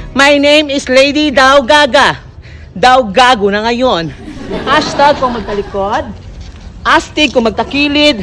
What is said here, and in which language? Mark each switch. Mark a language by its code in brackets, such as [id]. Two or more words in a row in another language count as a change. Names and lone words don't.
[en] My name is Lady Daw Gaga. [tl] Daw gago na ngayon. Hashtag kung magtalikod. Astig kung magtakilid.